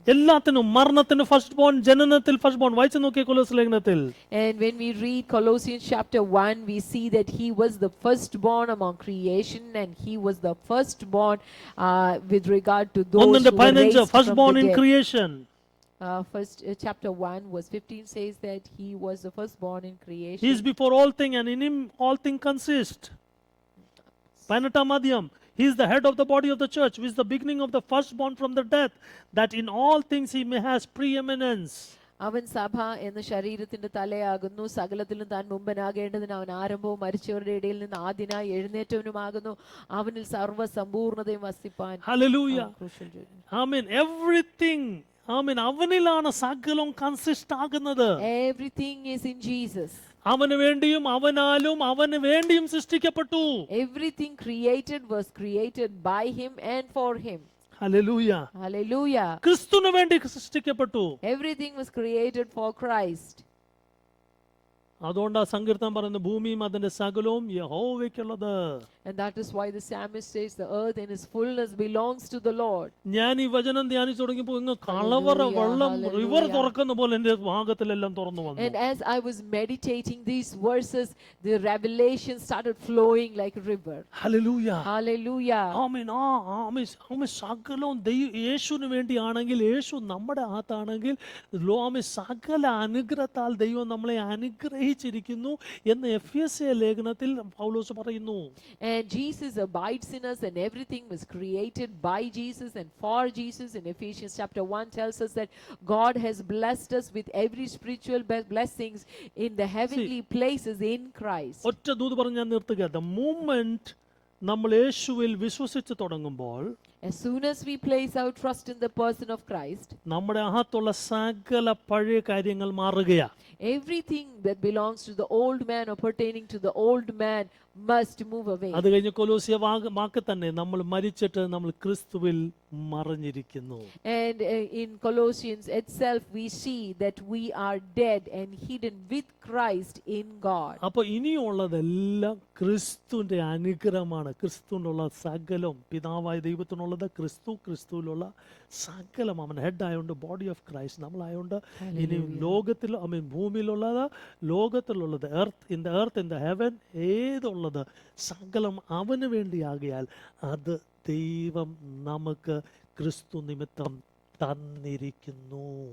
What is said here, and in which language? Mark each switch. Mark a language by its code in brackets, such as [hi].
[ml] എല്ലാത്തിനും മരണത്തിന് first bone, ജനനത്തിൽ first bone. വായിച്ചു നോക്കിയ കൊലോസ് ലേഖനത്തിൽ. [en] And when we read Colossians chapter 1, we see that he was the firstborn among creation, and he was the firstborn with regard to those who were raised first from born the in dead. creation. Chapter 1 verse 15 says that he was the firstborn in creation. He is before all things, and in him all things consist. [ml] 18 അധ്യായം. [en] He is the head of the body of the church, which is the beginning of the firstborn from the death, that in all things he may has preeminence. [ml] അവൻ സഭ എന്ന ശരീരത്തിന്റെ തലയാകുന്നു, സകലത്തിലും താൻ മുമ്പനാകേണ്ടതിന് അവൻ ആരംഭവും മരിച്ചവരുടെ ഇടയിൽ നിന്ന് ആദ്യനായി എഴുന്നേറ്റവനുമാകുന്നു, അവനിൽ സർവ്വ സമ്പൂർണ്ണതയും വസിപ്പാൻ. [en] Hallelujah. Amen. [ml] Everything, ആമേൻ, അവനിലാണ് സകലം കൺസിസ്റ്റ് ആകുന്നത്. [en] Everything is in Jesus. [ml] അവന് വേണ്ടിയും അവനാലും അവന് വേണ്ടിയും സൃഷ്ടിക്കപ്പെട്ടു. [en] Everything created was created by him and for him. Hallelujah. Hallelujah. [ml] ക്രിസ്തുവിന് വേണ്ടി സൃഷ്ടിക്കപ്പെട്ടു. [en] Everything was created for Christ. [ml] അതുകൊണ്ട് ആ സങ്കീർത്തനം പറയുന്നത് ഭൂമിയും അതിന്റെ സകലവും യഹോവയ്ക്കുള്ളത്. [en] And that is why the psalmist says the earth and its fullness belongs to the Lord. [ml] ഞാൻ ഈ വചനം ധ്യാനിച്ചു തുടങ്ങിയപ്പോൾ ഇങ്ങ് കളവറ വെള്ളം റിവർ തുറക്കുന്ന പോലെ എന്റെ ഭാഗത്തിലെല്ലാം തുറന്നു വന്നു. [en] And as I was meditating these verses, the revelation started flowing like a river. Hallelujah. Hallelujah. [ml] ആമേൻ. ആമേൻ. സകലവും യേശുവിന് വേണ്ടിയാണെങ്കിൽ, യേശു നമ്മുടെ അകത്താണെങ്കിൽ, ആമേൻ, സകല അനുഗ്രഹത്താൽ ദൈവം നമ്മളെ അനുഗ്രഹിച്ചിരിക്കുന്നു എന്ന് എഫെസ്യ ലേഖനത്തിൽ പൗലോസ് പറയുന്നു. [en] And Jesus abides in us, and everything was created by Jesus and for Jesus. In Ephesians chapter 1 tells us that God has blessed us with every spiritual blessings in the heavenly places in Christ. [ml] ഒറ്റ ദൂത് പറഞ്ഞ് ഞാൻ നിർത്തുക. [en] The moment [ml] നമ്മൾ യേശുവിൽ വിശ്വസിച്ച് തുടങ്ങുമ്പോൾ, [en] as soon as we place our trust in the person of Christ, [ml] നമ്മുടെ അകത്തുള്ള സകല പഴയ കാര്യങ്ങൾ മാറുകയാ. [en] everything that belongs to the old man or pertaining to the old man must move away. [ml] അത് കഴിഞ്ഞ് കൊലോസ്യ വാക്ക് തന്നെ നമ്മൾ മരിച്ചിട്ട് നമ്മൾ ക്രിസ്തുവിൽ മറഞ്ഞിരിക്കുന്നു. [en] And in Colossians itself we see that we are dead and hidden with Christ in God. [ml] അപ്പോൾ ഇനിയുള്ളതെല്ലാം ക്രിസ്തുവിന്റെ അനുഗ്രഹമാണ്. ക്രിസ്തുവിനുള്ള സകലം, പിതാവായ ദൈവത്തിനുള്ളത് ക്രിസ്തു, ക്രിസ്തുവിലുള്ള സകലം അവൻ ഹെഡ് ആയതുകൊണ്ട്, ബോഡി ഓഫ് ക്രൈസ്റ്റ് നമ്മളായതുകൊണ്ട്, ഇനി ലോകത്തിൽ ഭൂമിയിലുള്ളത്, ലോകത്തിലുള്ളത്, ഇൻ ദ ഹെവൻ ഏതുള്ളത് സകലം അവന് വേണ്ടിയാകിയാൽ അത് ദൈവം നമുക്ക് ക്രിസ്തു നിമിത്തം തന്നിരിക്കുന്നു.